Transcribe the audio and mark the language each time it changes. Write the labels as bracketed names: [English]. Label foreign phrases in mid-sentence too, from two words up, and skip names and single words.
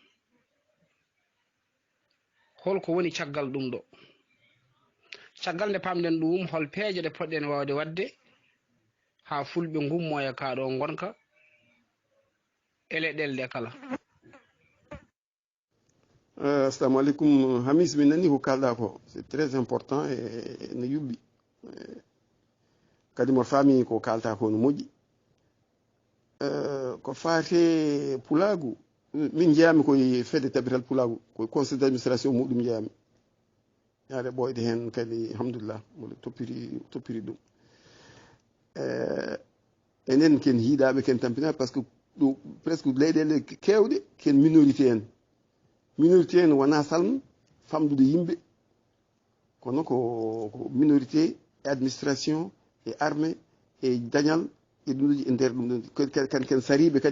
[Fula] holko woni caggal ɗum ɗo caggal nde pamɗen ɗum hol peeje ɗe poɗɗen wawde wadde ha fulɓe gummo e kaɗo gonka e leɗɗele ɗe kala [Arabic] السلام عليكم [Fula] Hamis mi nani ko kalɗa ko [French] c'est très important [Fula] e no yuɓɓi kadi mo faami ko kalta ko no moƴƴi ko faate pulagu min jeeyami koye fedde tabital pulagu koye [French] conseil d' administration [Fula] muɗum jeeyami yaade ɓoyde hen kadi alhamdulillah mboɗo toppiri ɗum enen ken hiiɗaɓe ken tampinaɓe [French] par ce que [Fula] ɗo presque leyɗele kewɗe ken minorité en wona salm famdude yimɓe kono ko minorité e administration e armée e dañal e ɗumɗoji e nder ɗum ɗon kan ken sariɓe kadi